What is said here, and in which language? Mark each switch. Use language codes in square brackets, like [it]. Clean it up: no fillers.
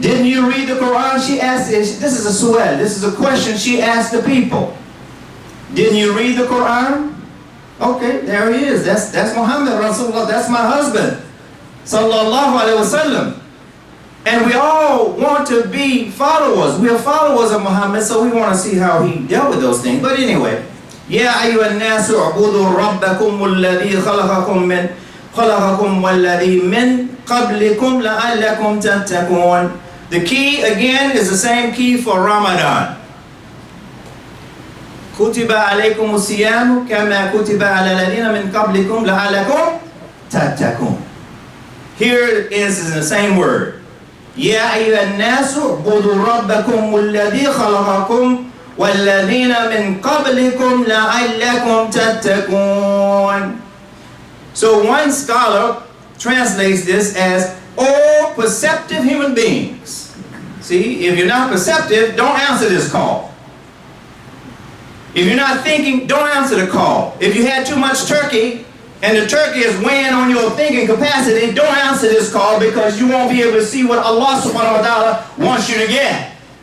[en] Didn't you read the Quran? She asked. This is a su'al. This is a question she asked the people. Didn't you read the Quran? Okay, there he is. That's Muhammad Rasulullah. That's my husband, sallallahu alaihi wasallam. And we all want to be followers. We are followers of Muhammad, so we want to see how he dealt with those things. But anyway, [ar] يا أيها الناس اعبدوا ربكم الذي خلقكم والذي من قبلكم لعلكم تتقون. [en] The key again is the same key for Ramadan. [ar] كتب عليكم الصيام كما كتب على الذين من قبلكم لعلكم تتقون. [en] Here it is in the same word. [ar] يا أيها الناس اعبدوا ربكم الذي خلقكم والذين من قبلكم لعلكم تتقون. [en] So one scholar translates this as all perceptive human beings. See, if you're not perceptive, don't answer this call. If you're not thinking, don't answer the call. If you had too much turkey and the turkey is weighing on your thinking capacity, don't answer this call because you won't be able to see what Allah subhanahu wa ta'ala wants you to get.